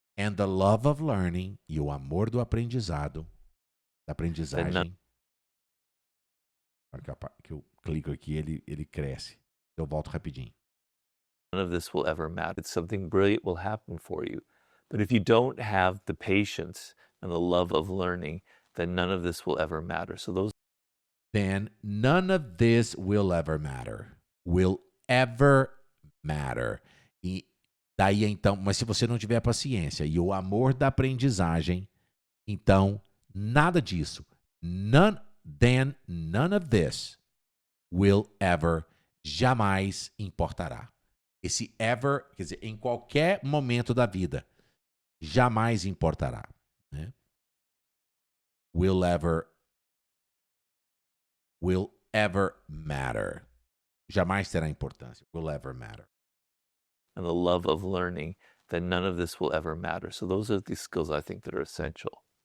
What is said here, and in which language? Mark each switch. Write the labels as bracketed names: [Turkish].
[English] and the love of learning, [Portuguese] e o amor do aprendizado, da aprendizagem, que eu clico aqui, ele cresce. Eu volto rapidinho. [English] none of this will ever matter. Something brilliant will happen for you. But if you don't have the patience and the love of learning, then none of this will ever matter. So those Then none of this will ever matter. Will ever matter. [Portuguese] E daí então, mas se você não tiver paciência e o amor da aprendizagem, então nada disso, [English] none of this will ever, [Portuguese] jamais importará. Esse ever, quer dizer, em qualquer momento da vida, jamais importará, né? [English] Will ever matter. [Portuguese] Jamais terá importância. [English] Will ever matter. and the love of learning, then none of this will ever matter. So those are the skills I think that are essential.